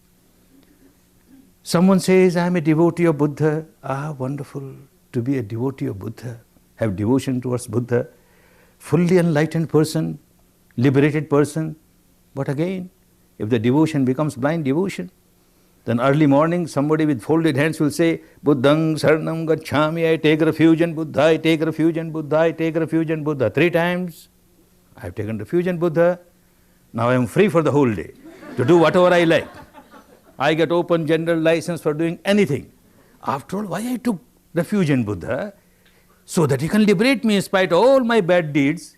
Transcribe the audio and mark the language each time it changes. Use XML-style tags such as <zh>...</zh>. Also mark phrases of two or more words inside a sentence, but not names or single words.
<en>Someone says, I am a devotee of Buddha. Ah, wonderful to be a devotee of Buddha. Have devotion towards Buddha. Fully enlightened person, liberated person. But again, if the devotion becomes blind devotion, then early morning somebody with folded hands will say,</en> <pi>Buddhang saranam gacchami,</pi> <en>I take refuge in Buddha, I take refuge in Buddha, I take refuge in Buddha. 3 times I have taken refuge in Buddha. Now I am free for the whole day to do whatever I like. I get open general license for doing anything. After all, why I took refuge in Buddha? So that he can liberate me in spite of all my bad deeds.</en>